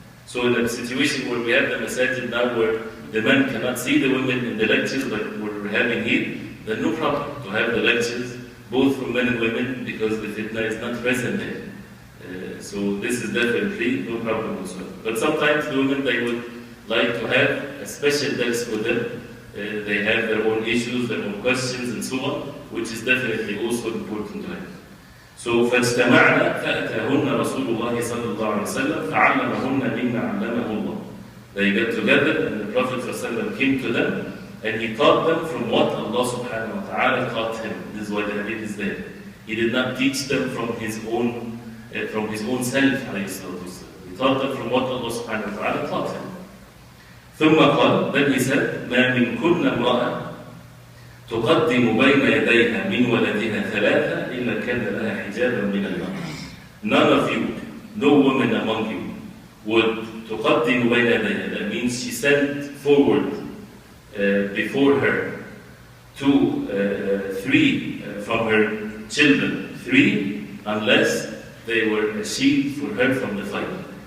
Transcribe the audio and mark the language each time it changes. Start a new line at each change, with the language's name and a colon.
English: So in a situation where we have the masajid now where the men cannot see the women in the lectures like we're having here, then no problem to have the lectures both from men and women, because the fitna is not present there. So this is definitely no problem whatsoever. But sometimes the women, they would like to have a special dars for them. They have their own issues, their own questions and so on, which is definitely also important to have.
Arabic: So فاجتمعنا فأتاهن رسول الله صلى الله عليه وسلم فعلمهن مما علمه الله.
English: They got together and the Prophet ﷺ came to them and he taught them from what Allah subhanahu wa ta'ala taught him. This is why the hadith is there. He did not teach them from his own self. He taught them from what Allah subhanahu wa ta'ala taught him.
Arabic: ثم قال,
English: then he said,
Arabic: ما من كن امرأة تقدم بين يديها من ولدها ثلاثة إلا كان لها حجابا من النار.
English: None of you, no woman among you, would
Arabic: تقدم بين يديها.
English: That means she sent forward before her three from her children, three, unless they were a shield for her from the fire.